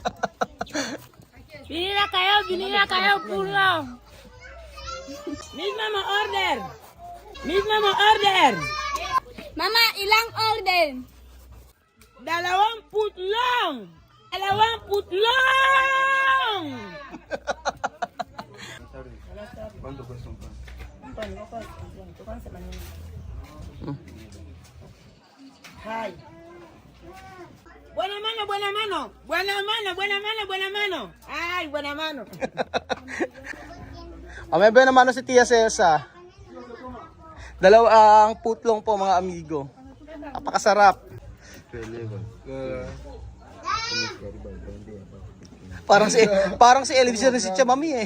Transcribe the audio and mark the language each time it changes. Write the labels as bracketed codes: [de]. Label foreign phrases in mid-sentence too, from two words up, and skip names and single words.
[tl] Bili na kayo, putlog. Misma mo order. Mama, ilang order? 2 putlong. 2 putlong. Hi. Buena mano. Ay, buena mano. May naman si Tia Cesa. Dalawang putlong po mga amigo. Napakasarap. Parang si Elvis na si Chamami eh.